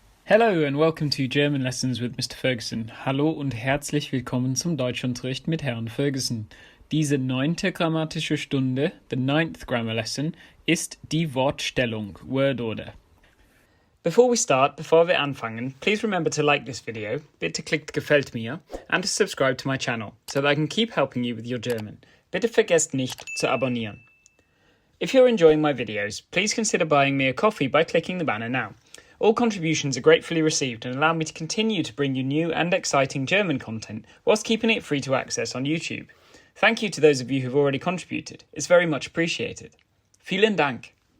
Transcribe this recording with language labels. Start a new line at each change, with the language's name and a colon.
English: Hello and welcome to German Lessons with Mr. Ferguson.
German: Hallo und herzlich willkommen zum Deutschunterricht mit Herrn Ferguson. Diese 9. grammatische Stunde,
English: the 9th grammar lesson,
German: ist die Wortstellung,
English: word order. Before
German: wir anfangen,
English: please remember to like this video,
German: bitte klickt Gefällt mir,
English: and to subscribe to my channel, so that I can keep helping you with your German.
German: Bitte vergesst nicht zu abonnieren.
English: If you're enjoying my videos, please consider buying me a coffee by clicking the banner now. All contributions are gratefully received and allow me to continue to bring you new and exciting German content whilst keeping it free to access on YouTube. Thank you to those of you who've already contributed. It's very much appreciated.
German: Vielen Dank.